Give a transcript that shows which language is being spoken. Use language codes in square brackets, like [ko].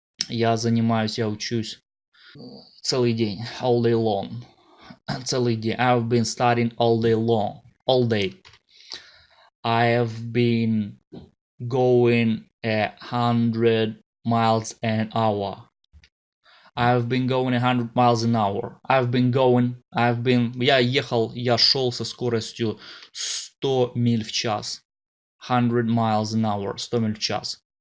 [ru] Я учусь целый день. [en] All day long. [ru] Целый день. [en] I've been studying all day long. All day. I have been going 100 miles an hour. I've been going 100 miles an hour. [ru] Я шел со скоростью 100 миль в час. [en] 100 miles an hour, [ru] 100 миль в час.